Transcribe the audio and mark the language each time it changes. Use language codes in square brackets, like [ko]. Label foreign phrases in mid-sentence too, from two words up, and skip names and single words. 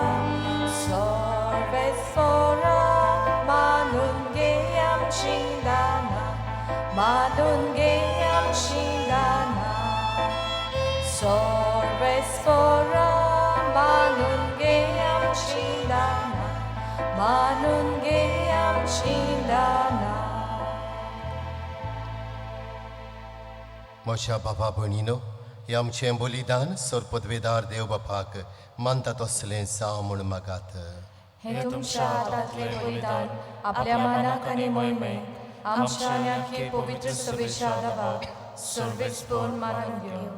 [kok] Sorvespora manungeam shindana, manungeam shindana. Sorvespora manungeam shindana, manungeam shindana. म्हज्या बाबा भयणीनो हे आमचें बलिदान सरपदवेदार देव बापाक मानता तसलें जावं म्हूण मागात. हे तुमच्या हातांतले बलिदान आपल्या मनाक आनी मोहिमेक आमच्या आनी आख्खे पवित्र सभेच्या आदाराक सर्वेस्पोर मानून घेवं.